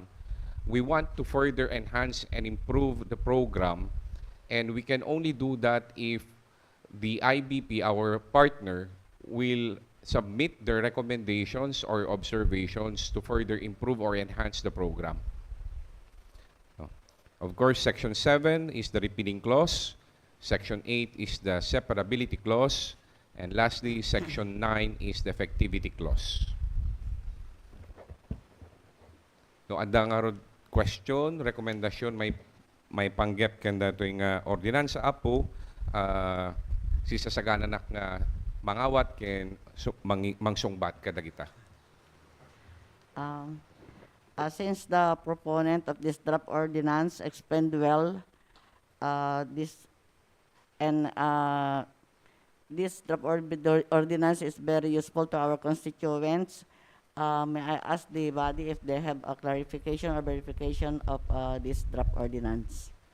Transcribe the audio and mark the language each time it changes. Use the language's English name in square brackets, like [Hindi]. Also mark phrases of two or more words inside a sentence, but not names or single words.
[English] We want to further enhance and improve the program, and we can only do that if the IBP, our partner, will submit their recommendations or observations to further improve or enhance the program. Of course, Section 7 is the repealing clause. Section 8 is the separability clause. And lastly, Section 9 is the effectivity clause. [Iloko] No, ada nga ro question, rekomendasyon, may panggap kanda [Filipino] ito yung [Iloko] ordinansa apo, sisasagananak nga mangawat ken mangsungbat kadagita. [English] Since the proponent of this draft ordinance explained well this draft ordinance is very useful to our constituents, may I ask the body if they have a clarification or verification of this draft ordinance?